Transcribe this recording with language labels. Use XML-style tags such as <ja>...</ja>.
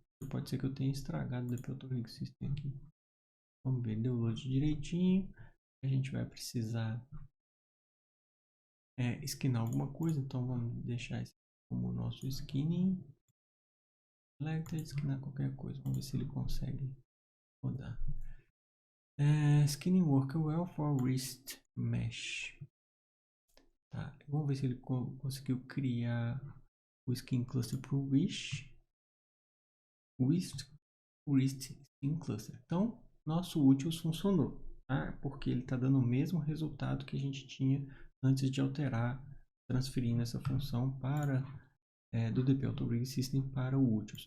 <pt>Pode ser que eu tenha estragado o DP System aqui. Vamos ver, deu load direitinho. A gente vai precisar esquinar alguma coisa, então vamos deixar isso como o nosso skinning. Selected, esquinar qualquer coisa, vamos ver se ele consegue rodar.</pt> <en>Skinning work well for wrist mesh.</en> <pt>Tá, vamos ver se ele conseguiu criar o skin cluster para o wrist skin cluster. Então, nosso útil funcionou, tá? Porque ele está dando o mesmo resultado que a gente tinha antes de alterar, transferindo essa função para do DP Autorig System para o úteis.</pt>